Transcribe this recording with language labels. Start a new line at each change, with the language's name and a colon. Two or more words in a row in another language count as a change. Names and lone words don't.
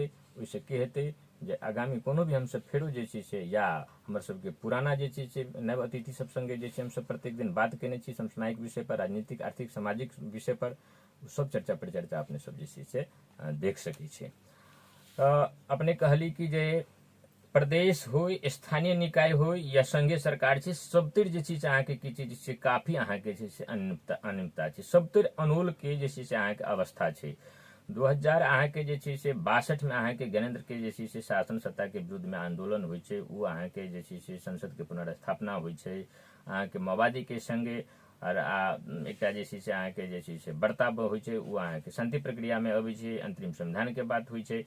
Maithili: ओहिसँ की हेतै जे आगामी कोनो भी हमसब फेरो जे छै से या हमर सबके पुराना जे छै से नव अतिथि सब संगे जे छै हमसब प्रत्येक दिन बात केने छी समसामयिक विषय पर, राजनीतिक, आर्थिक, सामाजिक विषय पर, सब चर्चा परिचर्चा अपने सब जे छै से देख सकै छी। अपने कहली कि जे प्रदेश हो, स्थानीय निकाय हो या संघीय सरकार छै, सबतिर जे छै से अहाँके की चीज छै काफी अहाँके जे छै अनियमितता छै, सबतिर अनोल के जे छै से अहाँके अवस्था छै। 2000 अहाँके जे छै से 62 में अहाँके ज्ञानेंद्र के जे छै से शासन सत्ता के विरुद्ध में आंदोलन होइ छै, उ अहाँके जे छै से संसद के पुनर्स्थापना होइ छै, अहाँके माओवादी के संगे और एकटा जे छै से अहाँके जे छै से बर्ताव होइ छै, उ अहाँके शांति प्रक्रिया में अबै छै, अंतरिम संविधान के बात होइ छै।